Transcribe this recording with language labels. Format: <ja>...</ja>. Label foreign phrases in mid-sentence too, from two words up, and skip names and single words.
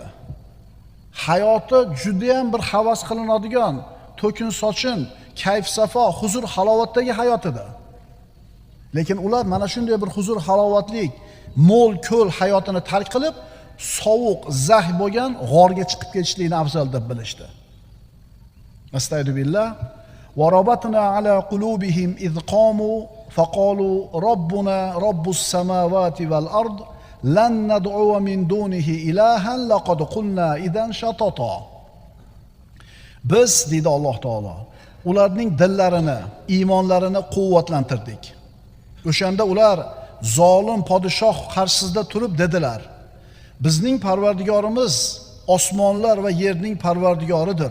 <uz>Hayoti juda ham bir havas qilinadigan, to'kin sochin, kayf safo, huzur halovatdagi hayot edi. Lekin ular mana shunday bir huzur halovatlik, mo'l ko'l hayotini tark qilib, sovuq, zax bo'lgan g'orga chiqib ketishlikni afzal deb bilishdi. Astagfirullah.</uz> <ar>وربطنا على قلوبهم إذ قاموا فقالوا ربنا رب السماوات والأرض لن ندعو من دونه إلها لقد قلنا إذا شططا.</ar> <uz>Biz deydi Alloh taolo, ularning dillarini, iymonlarini quvvatlantirdik. O'shanda ular zolim podshoh qarshisida turib dedilar: bizning Parvardigorimiz osmonlar va yerning Parvardigoridir.</uz>